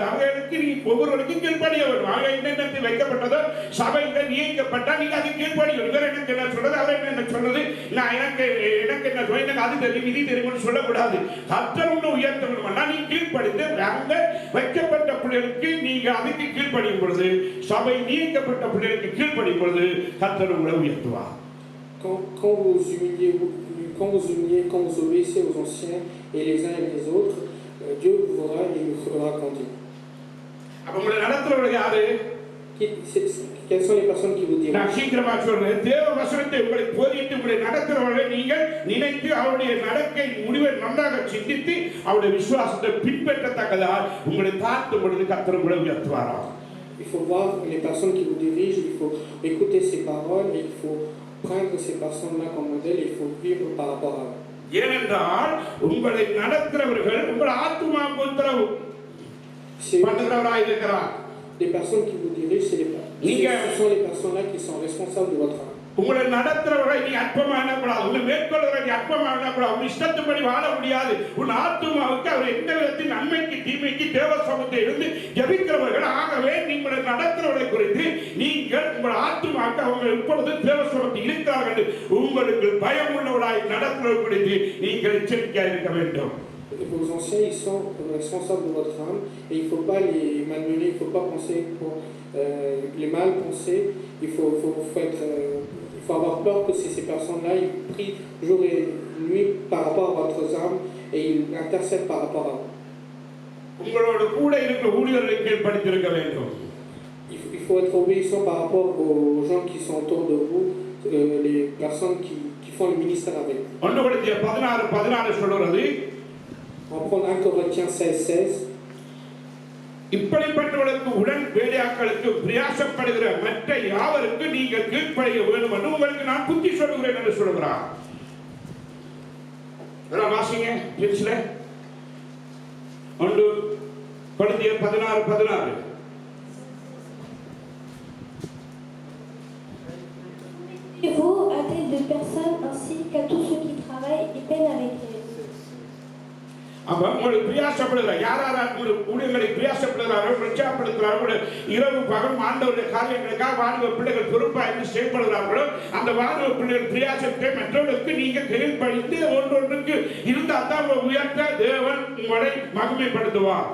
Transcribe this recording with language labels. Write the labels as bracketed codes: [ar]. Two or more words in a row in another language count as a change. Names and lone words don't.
[ta] அவர்களுக்கு நீ ஒவ்வொருவருக்கும் கீழ்ப்படிய வேண்டும். அவங்க என்னென்ன வைக்கப்பட்டதோ சபையில நியமிக்கப்பட்டா நீங்க அது கீழ்ப்படியும். இவர் எனக்கு என்ன சொல்றது, அவர் என்ன சொல்றது, நான் எனக்கு என்ன சொல்ல, எனக்கு அது தெரியும் இது தெரியும்னு சொல்லக்கூடாது. கர்த்தர் ஒன்று உயர்த்த வேணும்னா நீ கீழ்ப்படிந்து அங்க வைக்கப்பட்ட பிள்ளைகளுக்கு நீங்க அதுக்கு கீழ்ப்படியும் பொழுது, சபை நியமிக்கப்பட்ட பிள்ளைகளுக்கு கீழ்ப்படியும் பொழுது கர்த்தர் உங்களை உயர்த்துவார். [fr] Quand vous obéissez aux anciens et les uns et les autres, Dieu vous verra et vous fera grandir. [ta] அப்ப உங்களை நடத்துறவங்க யாரு? [fr] Quelles sont les personnes qui vous dirigent? [ta] நான் சீக்கிரமா சொல்றேன். தேவ வசனத்தை உங்களுக்கு போதித்து உங்களை நடத்துறவர்களை நீங்கள் நினைத்து அவருடைய நடக்கை முடிவை நன்றாக சிந்தித்து அவருடைய விசுவாசத்தை பின்பற்றத்தக்கதால் உங்களை தாழ்த்தும் பொழுது கர்த்தர் உங்களை உயர்த்துவாரா. [fr] Il faut voir les personnes qui vous dirigent, il faut écouter ces paroles et il faut prendre ces personnes-là comme modèle, il faut vivre par rapport à eux. [ta] ஏனென்றால் உங்களை நடத்துறவர்கள் உங்கள் ஆத்துமாவுக்கு உத்தரவு பண்ணுகிறவராய் இருக்கிறார். [fr] Les personnes qui vous dirigent, ce sont les personnes-là qui sont responsables de votre âme. [ta] உங்களை நடத்துறவரை நீ அற்பமா எண்ணக்கூடாது, உங்களை மேற்கொள்வரை நீ அற்பமா எண்ணக்கூடாது. உன் இஷ்டத்துப்படி வாழ முடியாது. உன் ஆத்துமாவுக்கு அவர் எந்த விதத்தில் நன்மைக்கு தீமைக்கு தேவ சமூகத்தை இருந்து ஜபிக்கிறவர்கள். ஆகவே உங்களை நடத்துறவரை குறித்து நீங்கள் உங்கள் ஆத்துமாவுக்கு அவங்க இப்பொழுது தேவ சமூகத்தில் இருக்கிறார்கள் உங்களுக்கு பயம் உள்ளவராய் நடத்துறவரை குறித்து நீங்கள் எச்சரிக்கையாக இருக்க வேண்டும். [fr] Vos anciens, ils sont responsables de votre âme et il ne faut pas les malmener, il ne faut pas penser pour les mal penser. Il faut avoir peur que ces personnes-là, ils prient jour et nuit par rapport à votre âme et ils intercèdent par rapport à vous. [ta] உங்களோட கூட இருக்கிற ஊழியர்களை கீழ்ப்படிந்திருக்க வேண்டும். [fr] Il faut être obéissant par rapport aux gens qui sont autour de vous, les personnes qui font le ministère avec. [ta] 1 Corinthiens 16:16 சொல்றது. [fr] On prend 1 Corinthiens 16:16. [ta] இப்படிப்பட்டவர்களுக்கு உடன் வேலையாட்களுக்கு பிரயாசப்படுகிற மற்ற யாவருக்கு நீங்கள் கீழ்ப்படிய வேண்டும் என்று உங்களுக்கு நான் புத்தி சொல்லுகிறேன் என்று சொல்கிறார். வாசிங்க 1 Corinthiens 16:16. [fr] Vous à telle de personnes ainsi qu'à tous ceux qui travaillent et peinent avec elle. [ta] அப்ப உங்களுக்கு பிரயாசப்படுகிற யார் ஊழியர்களை பிரயாசப்படுகிறார்கள், பிரச்சாரப்படுத்துகிறார்களோ, இரவு பகல் ஆண்டவருடைய காரியங்களுக்காக வாலிப பிள்ளைகள் பொறுப்பாக இருந்து செயல்படுகிறார்களோ, அந்த வாலிப பிள்ளைகள் பிரயாசத்தை மற்றவர்களுக்கு நீங்க கீழ்ப்படிந்து ஒன்றொன்றுக்கு இருந்தால் தான் உயர்த்த தேவன் உங்களை மகிமைப்படுத்துவார்.